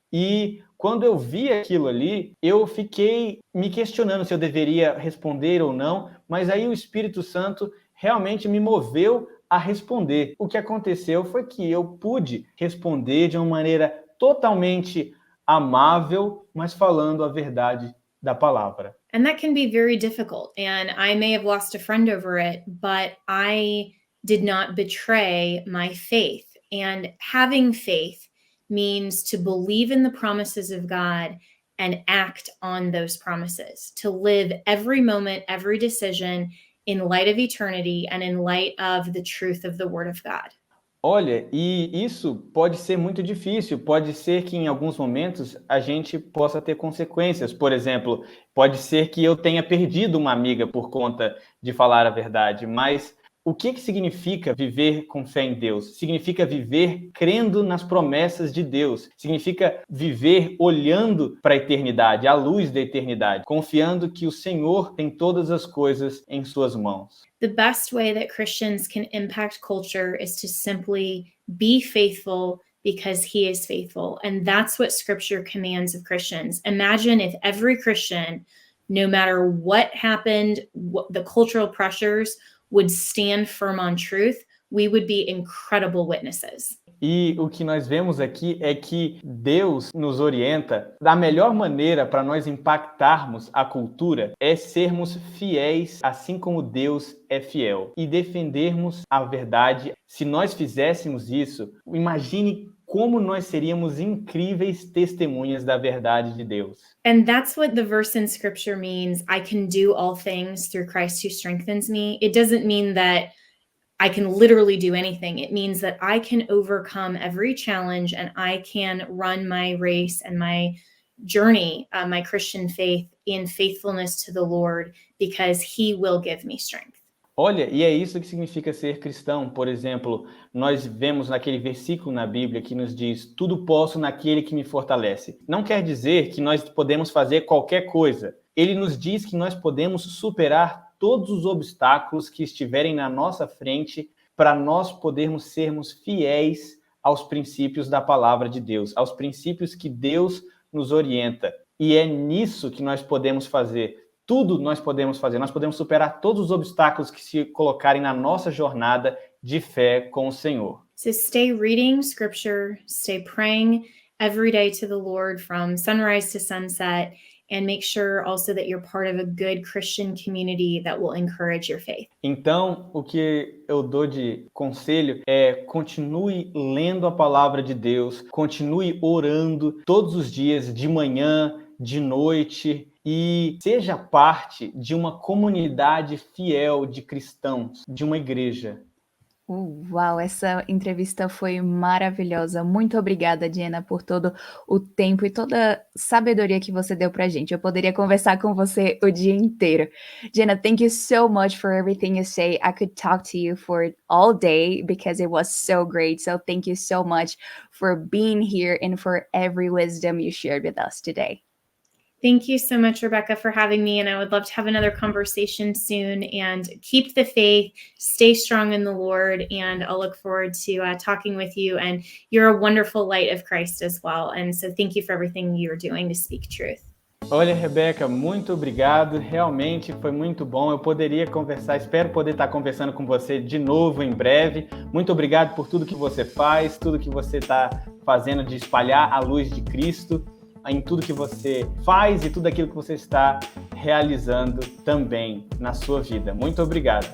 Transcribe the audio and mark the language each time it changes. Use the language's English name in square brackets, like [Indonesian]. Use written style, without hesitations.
[Portuguese] E quando eu vi aquilo ali, eu fiquei me questionando se eu deveria responder ou não, mas aí o Espírito Santo realmente me moveu a responder. O que aconteceu foi que eu pude responder de uma maneira totalmente amável, mas falando a verdade da palavra. [English] And that can be very difficult. And I may have lost a friend over it, but I did not betray my faith. And having faith means to believe in the promises of God and act on those promises, to live every moment, every decision in light of eternity and in light of the truth of the Word of God. [Portuguese] Olha, e isso pode ser muito difícil, pode ser que em alguns momentos a gente possa ter consequências. Por exemplo, pode ser que eu tenha perdido uma amiga por conta de falar a verdade, mas o que significa viver com fé em Deus? Significa viver crendo nas promessas de Deus. Significa viver olhando para a eternidade, à luz da eternidade, confiando que o Senhor tem todas as coisas em suas mãos. [English] The best way that Christians can impact culture is to simply be faithful because he is faithful. And that's what scripture commands of Christians. Imagine if every Christian no matter what happened, the cultural pressures, would stand firm on truth, we would be incredible witnesses. [Portuguese] E o que nós vemos aqui é que Deus nos orienta da melhor maneira para nós impactarmos a cultura é sermos fiéis, assim como Deus é fiel, e defendermos a verdade. Se nós fizéssemos isso, imagine como nós seríamos incríveis testemunhas da verdade de Deus. [English] And that's what the verse in scripture means. I can do all things through Christ who strengthens me. It doesn't mean that I can literally do anything. It means that I can overcome every challenge and I can run my race and my journey, my Christian faith in faithfulness to the Lord because He will give me strength. [Portuguese] Olha, e é isso que significa ser cristão. Por exemplo, nós vemos naquele versículo na Bíblia que nos diz: tudo posso naquele que me fortalece. Não quer dizer que nós podemos fazer qualquer coisa. Ele nos diz que nós podemos superar todos os obstáculos que estiverem na nossa frente para nós podermos sermos fiéis aos princípios da palavra de Deus, aos princípios que Deus nos orienta. E é nisso que nós podemos fazer. Tudo nós podemos fazer. Nós podemos superar todos os obstáculos que se colocarem na nossa jornada de fé com o Senhor. [English] So stay reading scripture, stay praying every day to the Lord from sunrise to sunset, and make sure also that you're part of a good Christian community that will encourage your faith. [Portuguese] Então, o que eu dou de conselho é continue lendo a palavra de Deus, continue orando todos os dias, de manhã, de noite, e seja parte de uma comunidade fiel de cristãos, de uma igreja. Uau, essa entrevista foi maravilhosa. Muito obrigada, Jenna, por todo o tempo e toda a sabedoria que você deu pra gente. Eu poderia conversar com você o dia inteiro. [English] Jenna, thank you so much for everything you say. I could talk to you for all day because it was so great. So thank you so much for being here and for every wisdom you shared with us today. Thank you so much, Rebecca, for having me. And I would love to have another conversation soon. And keep the faith, stay strong in the Lord. And I'll look forward to talking with you. And you're a wonderful light of Christ as well. And so thank you for everything you're doing to speak truth. [Portuguese] Olha, Rebeca, muito obrigado. Realmente foi muito bom. Eu poderia conversar, espero poder estar conversando com você de novo em breve. Muito obrigado por tudo que você faz, tudo que você está fazendo de espalhar a luz de Cristo em tudo que você faz e tudo aquilo que você está realizando também na sua vida. Muito obrigado.